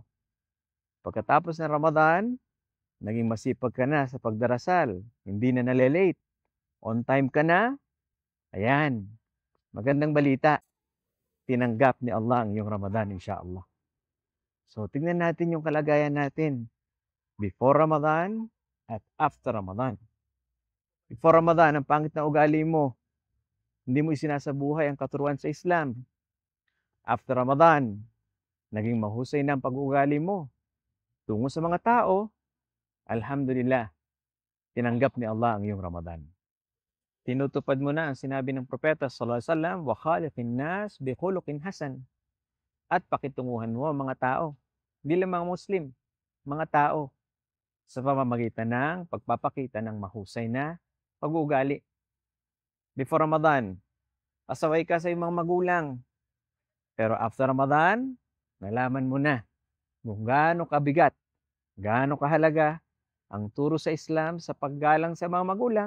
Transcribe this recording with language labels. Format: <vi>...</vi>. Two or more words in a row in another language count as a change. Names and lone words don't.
<tl>Pagkatapos ng Ramadan, naging masipag ka na sa pagdarasal, hindi na nalilate,</tl> <en>on time</en> <tl>ka na, ayan, magandang balita, tinanggap ni Allah ang iyong Ramadan, insyaAllah. So, tingnan natin yung kalagayan natin,</tl> <en>before Ramadan at after Ramadan. Before Ramadan,</en> <tl>ang pangit na ugali mo, hindi mo isinasabuhay ang katuruan sa Islam. After Ramadan, naging mahusay na ang pag-uugali mo, tungo sa mga tao, alhamdulillah, tinanggap ni Allah ang iyong Ramadan. Tinutupad mo na ang sinabi ng propeta</tl> <ar>صلى الله عليه وسلم, وخالق الناس بخلق حسن.</ar> <tl>At pakitunguhan mo ang mga tao, hindi lang mga Muslim, mga tao, sa pamamagitan ng pagpapakita ng mahusay na pag-uugali. Before Ramadan, pasaway ka sa iyong mga magulang. Pero after Ramadan, nalaman mo na kung gaano kabigat, gaano kahalaga ang turo sa Islam sa paggalang sa mga magulang.</tl>